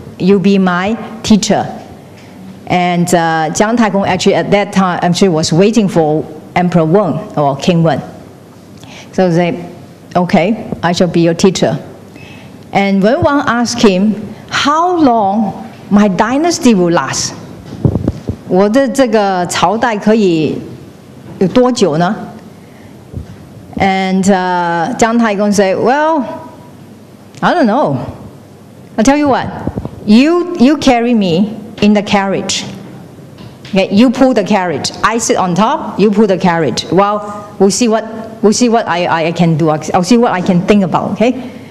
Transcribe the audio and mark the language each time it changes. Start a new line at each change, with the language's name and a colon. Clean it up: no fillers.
English: You be my teacher. And Jiang Taigong actually at that time actually was waiting for Emperor Wen or King Wen. So they said, okay, I shall be your teacher. And Wen Wang asked him, how long my dynasty will last?
Chinese: 我的这个朝代可以有多久呢?
English: And Jiang Taigong said, well, I don't know. I'll tell you what, you carry me in the carriage. Okay, you pull the carriage. I sit on top, you pull the carriage. Well, we'll see what I can do. I'll see what I can think about, okay?